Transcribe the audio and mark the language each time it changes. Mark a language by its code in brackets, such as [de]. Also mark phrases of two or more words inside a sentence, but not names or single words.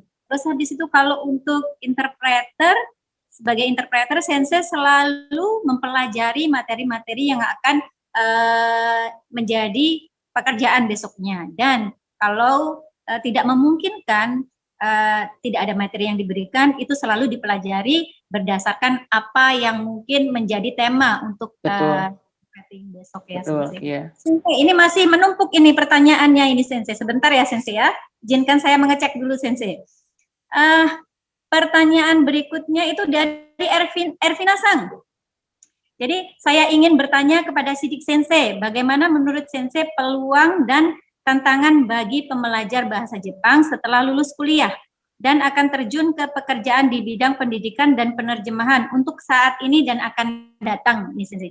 [id] Terus habis itu kalau untuk interpreter, sebagai interpreter, sensei selalu mempelajari materi-materi yang akan menjadi pekerjaan besoknya. Dan kalau tidak memungkinkan, tidak ada materi yang diberikan, itu selalu dipelajari berdasarkan apa yang mungkin menjadi tema untuk besok ya, Sensei. Yeah. Sensei, ini masih menumpuk ini pertanyaannya ini Sensei. Sebentar ya Sensei ya. Izinkan saya mengecek dulu Sensei. Pertanyaan berikutnya itu dari Ervina Sang. Jadi saya ingin bertanya kepada Sidik Sensei, bagaimana menurut Sensei peluang dan tantangan bagi pembelajar bahasa Jepang setelah lulus kuliah dan akan terjun ke pekerjaan di bidang pendidikan dan penerjemahan untuk saat ini dan akan datang ini Sensei.